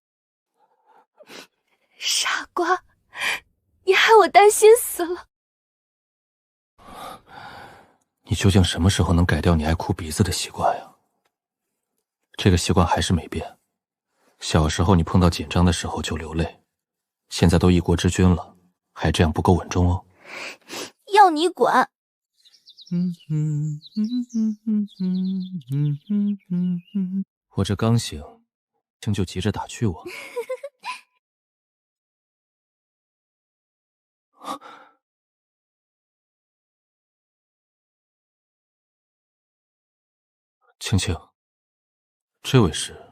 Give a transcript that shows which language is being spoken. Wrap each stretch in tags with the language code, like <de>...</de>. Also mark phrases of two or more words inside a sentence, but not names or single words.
<zh>傻瓜，你害我擔心死了。你究竟什麼時候能改掉你愛哭鼻子的習慣呀？這個習慣還是沒變。小時候你碰到緊張的時候就流淚，現在都一國之君了，還這樣不夠穩重哦。要你管！我這剛醒，青就急着打趣我。青青，這位是？</zh>